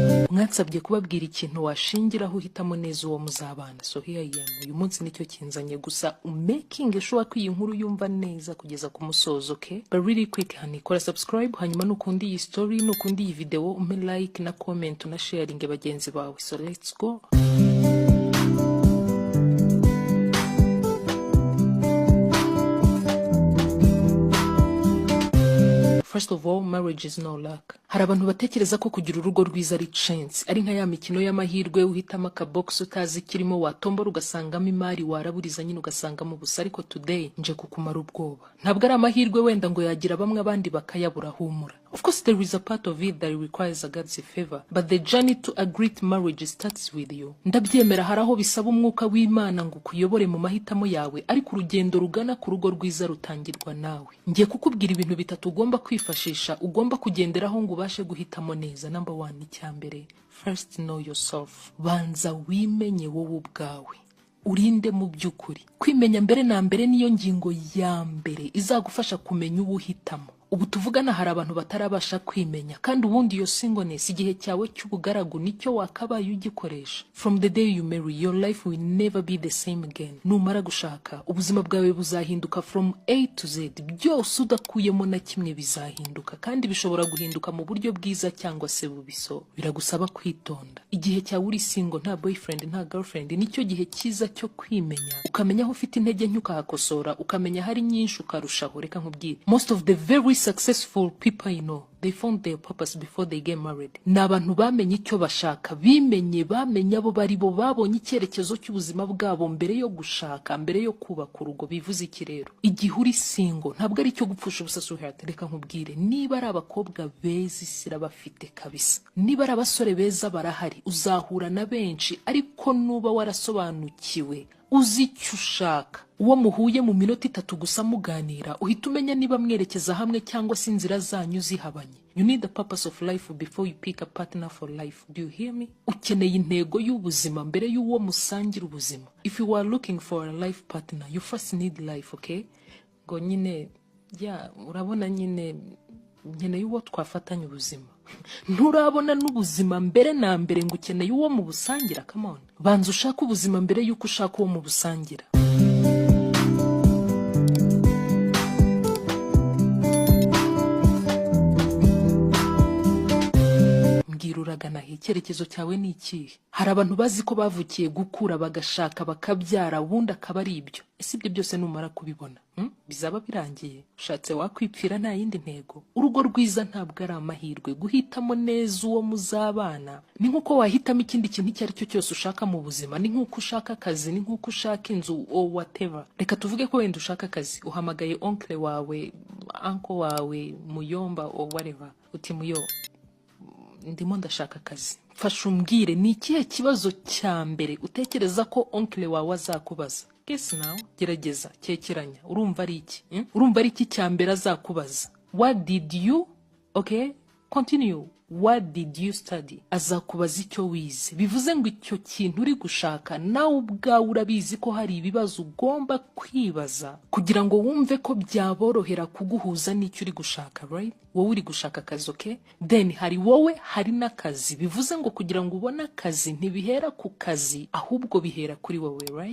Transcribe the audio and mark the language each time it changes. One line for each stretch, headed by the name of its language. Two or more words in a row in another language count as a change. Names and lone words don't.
Kinyarwanda: mwansabye kubabwira ikintu washingiraho uhitamo neza uwo muzabana.
English: So here I am.
Kinyarwanda: Uyu munsi nicyo kinzanye, gusa
English: making sure
Kinyarwanda: ko iyi nkuru yumva neza kugeza ku musozo, okay?
English: But really quick honey,
Kinyarwanda: kora subscribe, hanyuma nukundi iyi story, nukundi iyi video, umpe like na comment na sharing bagenzi bawe.
English: So let's go. First of all, marriage is no luck.
Kinyarwanda: Hari abantu batekereza ko kugira urugo rwiza ari chance, ari nka ya mikino y'amahirwe uhitamo akabox utazi kirimo, watombora ugasangamo imari, waraburiza nyine ugasangamo ubusa. Ariko today nje kukumara ubwoba. Ntabwo ari amahirwe wenda ngo yagira bamwe abandi bakayabura, humura.
English: Of course there is a part of it that requires a God's favor, but the journey to a great marriage starts with you.
Kinyarwanda: Ndabyemera hari aho bisaba umwuka w'Imana ngo kuyobore mu mahitamo yawe, ariko urugendo rugana ku rugo rwiza rutangirwa nawe. Ngiye kukubwira ibintu bitatu ugomba kwifashisha, ugomba kugenderaho ngo ubashe guhitamo neza. Number 1, icyambere,
English: first know yourself.
Kinyarwanda: Banza wimenye wowe ubwawe, urinde mu by'ukuri. Kwimenya mbere na mbere niyo ngingo ya mbere izagufasha kumenya uwo uhitamo. Ubu tuvugana hari abantu batarabasha kwimenya, kandi ubundi iyo singleness, igihe cyawe cy'ubugaragu nicyo wakabaye ugikoresha.
English: From the day you marry, your life will never be the same again.
Kinyarwanda: Numara gushaka, ubuzima bwawe buzahinduka
English: from A to Z.
Kinyarwanda: Byose udakuyemo na kimwe bizahinduka, kandi bishobora guhinduka mu buryo bwiza cyangwa se bubiso. Biragusaba kwitonda. Igihe cyawe uri single, nta boyfriend nta girlfriend, nicyo gihe cyiza cyo kwimenya, ukamenya aho ufite intege nke ukahakosora, ukamenya hari nyinshi ukarushaho. Reka nkubwire,
English: most of the very successful people you know, they found their purpose before they get married.
Kinyarwanda: N'abantu bamenye icyo bashaka, bimenye, bamenye abo bari bo, babonye icyerekezo cy'ubuzima bwabo mbere yo gushaka, mbere yo kubaka urugo. Bivuze iki rero? Igihe uri single ntabwo ari cyo gupfusha ubusa. Sweetheart, reka nkubwire, niba ari abakobwa beza isi irabafite kabisa, niba ari abasore beza barahari, uzahura na benshi, ariko nuba warasobanukiwe, uzi icyo ushaka, uwo muhuye mu minota 3 gusa muganira, uhita umenya niba mwerekeza hamwe cyangwa se inzira zanyu zihabanye.
English: You need the purpose of life before you pick a partner for life. Do you hear me?
Kinyarwanda: Ukeneye intego y'ubuzima mbere y'uwo musangira ubuzima.
English: If you are looking for a life partner, you first need life, okay?
Kinyarwanda: Ngo nyine, urabona nyine nkeneye uwo twafatanya ubuzima. Nturabona n'ubuzima mbere na mbere ngo ukeneye uwo mu busangira.
English: Come on,
Kinyarwanda: banza ushaka ubuzima mbere y'uko ushaka uwo mu busangira. Uragana icyerekezo cyawe ni ikihe? Hari abantu bazi ko bavukiye gukura, bagashaka, bakabyara, ubundi akaba ari ibyo. Ese ibyo byose numara kubibona bizaba birangiye, ushatse wakwipfira nta yindi ntego. Urugo rwiza ntabwo ari amahirwe. Guhitamo neza uwo muzabana ni nkuko wahitamo ikindi kintu icyo ari cyo cyose ushaka mu buzima. Ni nkuko ushaka akazi, ni nkuko ushaka inzu
English: or whatever.
Kinyarwanda: Reka tuvuge ko wenda ushaka akazi, uhamagaye oncle wawe, uncle wawe, muyomba
English: or whatever,
Kinyarwanda: uti muyo, ndimo ndashaka akazi, fasha umbwire ni ikihe kibazo cya mbere utekereza ko oncle wawe azakubaza?
English: Guess now,
Kinyarwanda: gerageza, cyekeranya. Urumva ari iki? Urumva ari iki cya mbere azakubaza?
English: What did you, okay, continue, what did you study?
Kinyarwanda: Azakubaza icyo wize. Bivuze ngo icyo kintu uri gushaka nawe ubwawe urabizi ko hari ibibazo ugomba kwibaza kugira ngo wumve ko byaborohera kuguhuza n'icyo uri gushaka, right? Wowe uri gushaka akazi, okay? Then hari wowe, hari n'akazi. Bivuze ngo kugira ngo ubone akazi ntibihera ku kazi, ahubwo bihera kuri wowe, right?